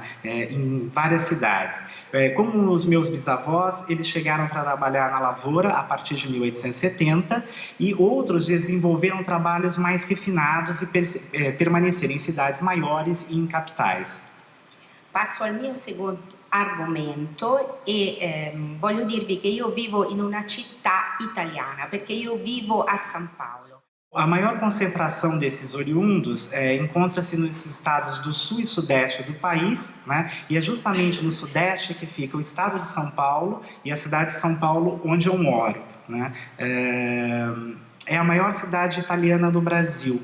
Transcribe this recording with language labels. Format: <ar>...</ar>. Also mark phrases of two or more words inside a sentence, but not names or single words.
<pt>Em várias cidades. Como os meus bisavós, eles chegaram para trabalhar na lavoura a partir de 1870 e outros desenvolveram trabalhos mais refinados e permaneceram em cidades maiores e em capitais.</pt> <it>Passo al mio secondo argomento e voglio dirvi che io vivo in una città italiana, perché io vivo a São Paulo.</it> <pt>A maior concentração desses oriundos encontra-se nos estados do sul e sudeste do país, né? E é justamente no sudeste que fica o estado de São Paulo e a cidade de São Paulo, onde eu moro, né? É a maior cidade italiana do Brasil.</pt>